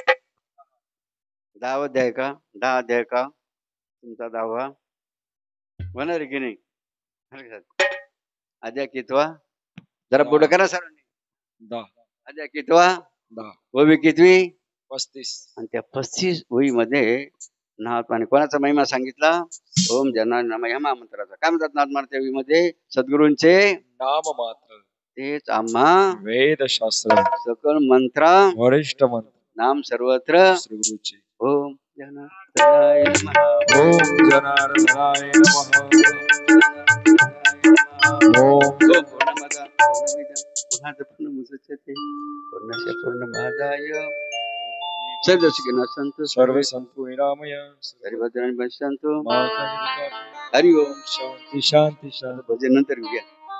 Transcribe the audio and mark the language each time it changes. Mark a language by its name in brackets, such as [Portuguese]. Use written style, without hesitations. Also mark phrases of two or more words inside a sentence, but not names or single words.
[Marathi] 10 अध्याय का? 10 अध्याय का तुमचा 10वा? होणार आहे की नाही? आद्या कितवा? जरा पुढे करा सरांनी. 10 आद्या कितवा? 10 ओवी कितवी? 35 आणि त्या 35 ओळीमध्ये नाथ कोणाचा महिमा सांगितला? [Sanskrit] ओम जना नम [Marathi] ह्या महामंत्राचा. काय म्हणतात नाथ ओळीमध्ये? सद्गुरूंचे नाम मात्र तेच आम्हा वेदशास्त्र सकल मंत्रा वरिष्ठ मंत्र नाम सर्वत्र श्री गुरुचे. [Sanskrit] ओम जनार्दनाय नमः. ओम जनार्दनाय नमः. ओम पूर्णमदा पूर्णमिदं पूर्णात् पूर्णमुदच्यते पूर्णस्य पूर्णमादाय सर्वसिद्धिना सन्तु सर्वे संतु निरामय हरिभद्राणि पश्यन्तु. माता हरि ओम. शांती शांती शांती. [Marathi] भजन नंतर घेऊया.